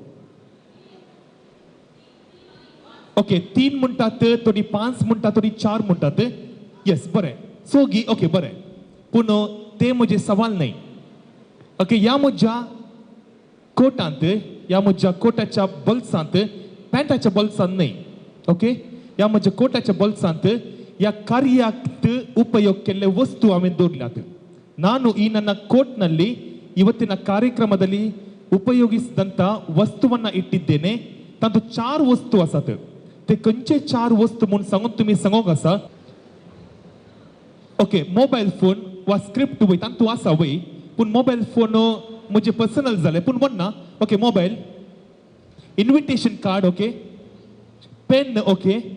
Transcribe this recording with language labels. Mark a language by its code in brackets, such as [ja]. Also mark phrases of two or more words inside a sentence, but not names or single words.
[kok] ओके 3 म्हणटात थोडी 5 म्हणटात थोडी 4 म्हणटात येस बरें सोगी ओके बरें पूण ते म्हजे सवाल न्हय ओके ह्या म्हज्या कोटांत ह्या म्हज्या कोटाच्या बॉल्सांत पॅन्टाच्या बॉल्सांत न्हय ओके ह्या म्हज्या कोटाच्या बॉल्सांत ह्या कार्याक उपयोग केल्ले वस्तू हांवें दवरल्यात [kn] ನಾನು ಈ ನನ್ನ ಕೋಟ್ನಲ್ಲಿ ಇವತ್ತಿನ ಕಾರ್ಯಕ್ರಮದಲ್ಲಿ ಉಪಯೋಗಿಸಿದಂತ ವಸ್ತುವನ್ನ ಇಟ್ಟಿದ್ದೇನೆ [kok] तातूं 4 वस्तू आसात ते खंयचे 4 वस्तू म्हणून सांगून तुम्ही सांगोंक आसा [en] okay mobile phone [kok] वा स्क्रिप्ट वय तातूं आसा वय पूण [en] mobile phone [kok] म्हजे पर्सनल जाले पूण म्हणना [en] okay mobile invitation card okay pen okay